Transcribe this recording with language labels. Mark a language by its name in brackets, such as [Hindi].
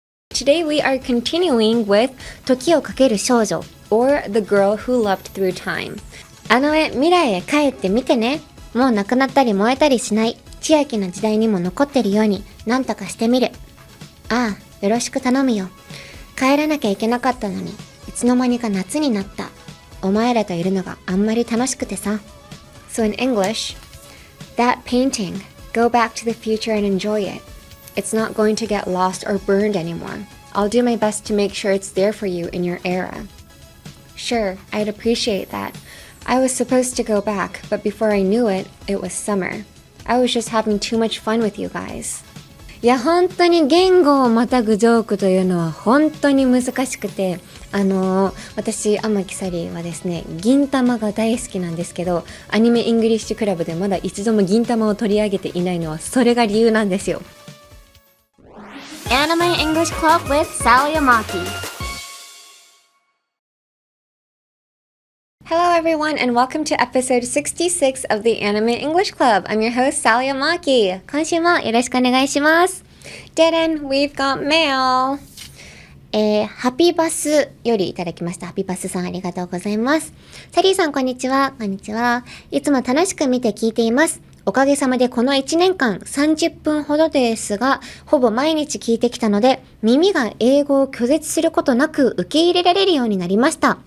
[English] Today we are continuing with 時をかける少女 or The Girl Who Leapt Through Time。 [Japanese] あの絵未来へ帰って見てね。もうなくなったり燃えたりしない千秋の時代にも残ってるようになんとかしてみる。ああ、よろしく頼むよ。帰らなきゃいけなかったのにいつの間にか夏になった。お前らといるのがあんまり楽しくてさ。 [English] So in English, that painting, go back to the future and enjoy it. It's not going to get lost or burned anymore. I'll do my best to make sure it's there for you in your era. Sure, I'd appreciate that. I was supposed to go back, but before I knew it, it was summer. I was just having too much fun with you guys. [Japanese] いや本当に言語をまたぐジョークというのは本当に難しくて、私天木サリーはですね、銀玉が大好きなんですけど、アニメイングリッシュクラブでまだ一度も銀玉を取り上げていないのはそれが理由なんですよ。 [English] Anime English Club with Sal Yamaki。Hello everyone and welcome to episode 66 of the Anime English Club. I'm your host Sal Yamaki. [Japanese] 今週もよろしくお願いします。 [English] Dead we've got mail. [Japanese] ハピバスよりいただきました。ハピバスさんありがとうございます。サリーさんこんにちは。こんにちは。いつも楽しく見て聞いています。おかげさまでこの1年間30分ほどですが、ほぼ毎日聞いてきたので、耳が英語を拒絶することなく受け入れられるようになりました。